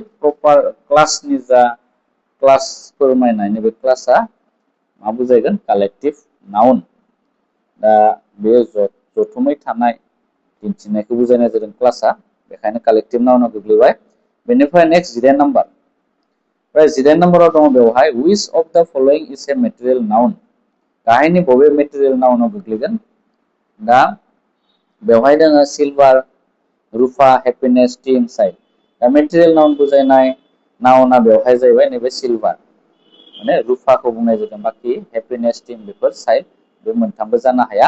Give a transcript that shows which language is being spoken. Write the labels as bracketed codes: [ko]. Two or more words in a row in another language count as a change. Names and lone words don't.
[en] proper class [brx] जा क्लास फोरमायनाय, नैबे क्लासआ मा बुजायगोन? [en] collective noun. [brx] दा बेयो जथुमै थानाय दिन्थिनायखौ बुजायनाय जादों क्लासआ, बेखायनो [en] collective noun [brx] गोग्लैबाय। बेनिफ्राय [en] next 18 number. [brx] 18 नाम्बाराव दङ बेवहाय [en] which of the following is a material noun? [brx] गाहायनि बबे [en] material noun [brx] गोग्लैगोन? दा बेवहाय दोङो सिलभार, रुफा, हेपिनेस, [en] tea inside. [brx] दा [en] material noun [brx] बुजायनाय नाउना बेवहाय जाहैबाय नैबे सिलभार, माने रुफाखौ बुंनाय जादों, बाखि हेपिनेस, टीम बेफोर साइड, बे मोनथामबो जानो हाया।